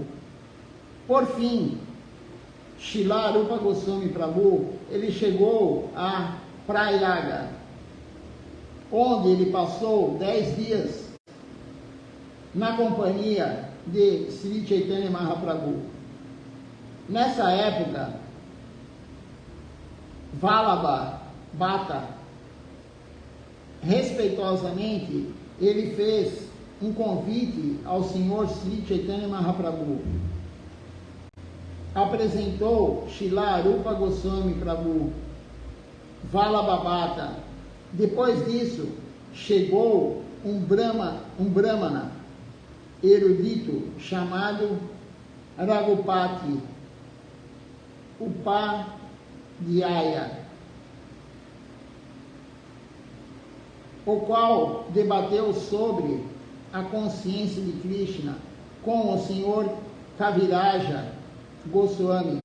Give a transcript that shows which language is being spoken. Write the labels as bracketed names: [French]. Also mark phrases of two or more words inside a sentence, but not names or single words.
[Portuguese] Por fim, Srila Rupa Goswami Prabhu, ele chegou a Prayaga, onde ele passou 10 dias na companhia de Sri Chaitanya Mahaprabhu. Nessa época, Vallabha Bhatta, respeitosamente, ele fez um convite ao Senhor Sri Chaitanya Mahaprabhu. Apresentou Srila Rupa Goswami Prabhu, Vallabha Bhatta. Depois disso, chegou um brahmana erudito chamado Raghupati Upadhyaya, o qual debateu sobre a consciência de Krishna com o senhor Kaviraja Goswami.